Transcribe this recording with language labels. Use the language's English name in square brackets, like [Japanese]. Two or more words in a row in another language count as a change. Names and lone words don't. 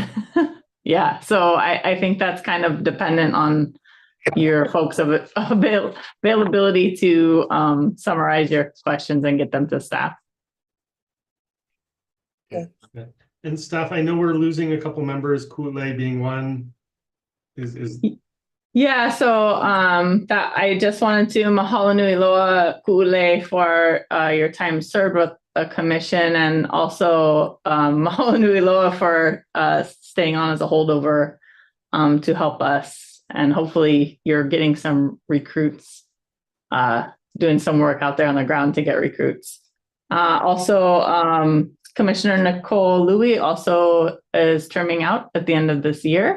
[English] Yeah, so I think that's kind of dependent on your folks' availability to summarize your questions and get them to staff. And staff, I know we're losing a couple members, Kule being one. Yeah, so that I just wanted to [Hawaiian] mahalo nui loa [English] Ku'ule for your time served with the commission, and also [Hawaiian] mahalo nui loa [English] for staying on as a holdover to help us. And hopefully you're getting some recruits, doing some work out there on the ground to get recruits. Also, Commissioner Nicole Louie also is terming out at the end of this year.